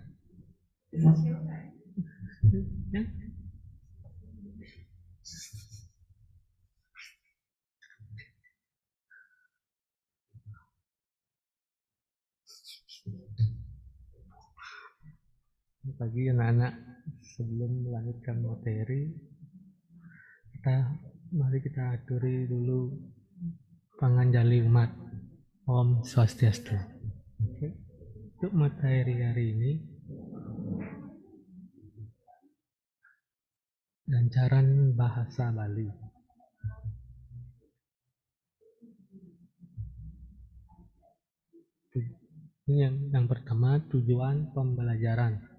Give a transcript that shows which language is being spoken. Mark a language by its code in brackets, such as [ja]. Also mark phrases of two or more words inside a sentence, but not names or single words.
[id] Ya. Selamat pagi anak-anak. Sebelum melanjutkan materi, mari kita aturi dulu [ban] panganjali umat. Om Swastiastu. [id] Oke. Untuk materi hari ini, gancaran bahasa Bali. Ini yang pertama, tujuan pembelajaran.